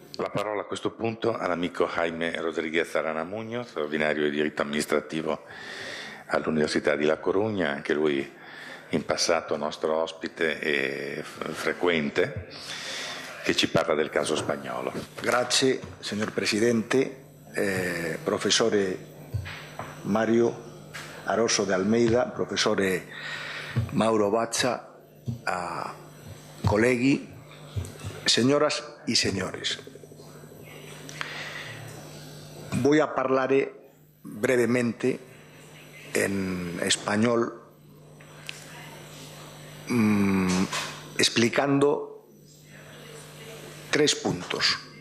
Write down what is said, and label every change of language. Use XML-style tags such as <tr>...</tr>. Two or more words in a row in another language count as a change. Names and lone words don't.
<it>la parola a questo punto all'amico Jaime Rodríguez Arana Muñoz, ordinario di diritto amministrativo all'Università di La Coruña, anche lui in passato nostro ospite e frequente, che ci parla del caso spagnolo. Grazie, signor Presidente. Professore Mario Aroso de Almeida, professore Mauro Baccia, colleghi,</it> <es>señoras y señores. Voy a hablar brevemente en español explicando 3 puntos.</es>